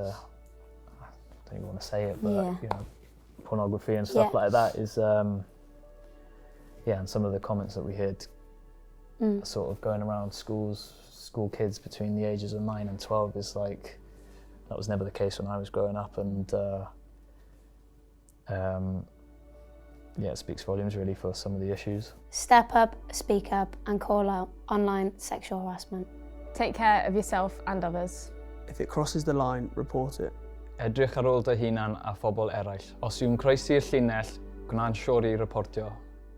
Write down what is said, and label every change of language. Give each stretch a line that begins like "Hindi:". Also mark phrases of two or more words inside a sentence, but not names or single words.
English: I don't even want to say it, but you know, pornography and stuff like that is and some of the comments that we heard sort of going around school kids between the ages of 9 and 12 is like, that was never the case when I was growing up, and it speaks volumes really for some of the issues. Step up, speak up and call out online sexual harassment. Take care of yourself and others. If it crosses the line, report it.
Welsh: Edrych ar ôl dy hunan a phobl eraill. Os yw'n croesi'r llinell, gwna'n siŵr i reportio.